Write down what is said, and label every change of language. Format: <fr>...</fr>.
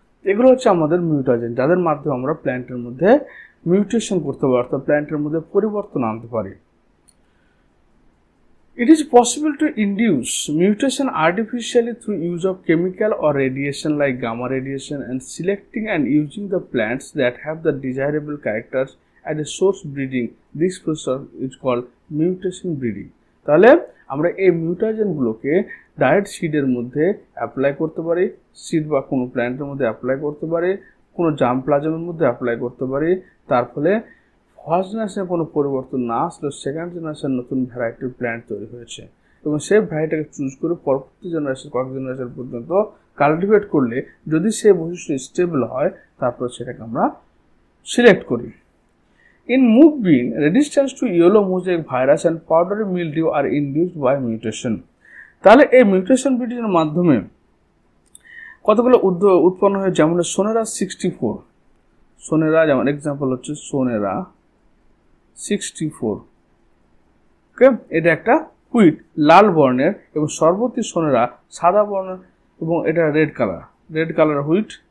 <bn>এগুলো হচ্ছে আমাদের মিউটাজেন, যাদের মাধ্যমে আমরা প্ল্যান্টের মধ্যে মিউটেশন করতে পারি, অর্থাৎ প্ল্যান্টের মধ্যে পরিবর্তন আনতে পারি।</bn> <en>It is possible to induce mutation artificially through use of chemical or radiation like gamma radiation, and selecting and using the plants that have the desirable characters at a source breeding. This process is called mutation breeding.</en> <bn>তাহলে আমরা এই মিউটাজেনগুলোকে direct সিডের মধ্যে apply করতে পারি, seed বা কোনো প্ল্যান্টের মধ্যে অ্যাপ্লাই করতে পারি, কোনো জার্মপ্লাজমের মধ্যে অ্যাপ্লাই করতে পারি। তার ফলে ফার্স্ট জেনারেশনে কোনো পরিবর্তন না আসলেও সেকেন্ড জেনারেশন নতুন ভ্যারাইটির প্ল্যান্ট তৈরি হয়েছে, এবং সেই ভ্যারাইটিকে চুজ করে পরবর্তী জেনারেশন কয়েক জেনারেশন পর্যন্ত কাল্টিভেট করলে যদি সে বৈশিষ্ট্য স্টেবল হয় তারপর সেটাকে আমরা সিলেক্ট করি।</bn> <en>In mung bean, resistance to yellow mosaic virus and powdery mildew are induced by mutation.</en> <bn>তাহলে এই মিউটেশন ব্রিডিংয়ের মাধ্যমে কতগুলো উৎপন্ন হয়, যেমন সোনেরা 64, যেমন এক্সাম্পল হচ্ছে সোনেরা 64। ওকে, এটা একটা হুইট লাল বর্ণের, এবং সর্বতী সোনেরা সাদা বর্ণের এবং এটা রেড কালার হুইট।</bn>